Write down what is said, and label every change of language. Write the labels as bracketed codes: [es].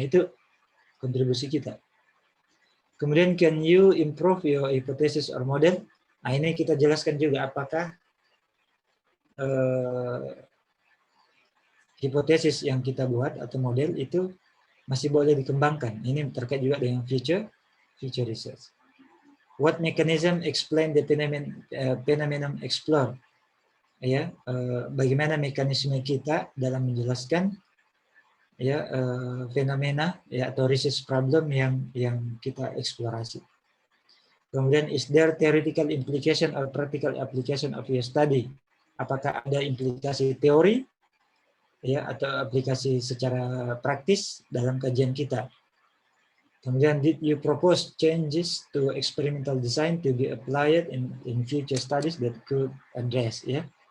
[id] Nah, itu kontribusi kita. Kemudian [en] can you improve your hypothesis or model? [id] Nah, ini kita jelaskan juga apakah hipotesis yang kita buat atau model itu masih boleh dikembangkan. Ini terkait juga dengan future research. [en] What mechanism explain the phenomenon explore? [id] Ya, bagaimana mekanisme kita dalam menjelaskan, ya, fenomena, ya, atau research problem yang kita eksplorasi. Kemudian, [en] is there theoretical implication or practical application of your study? [id] Apakah ada implikasi teori ya atau aplikasi secara praktis dalam kajian kita? Kemudian, [en] did you propose changes to experimental design to be applied in future studies that could address ya?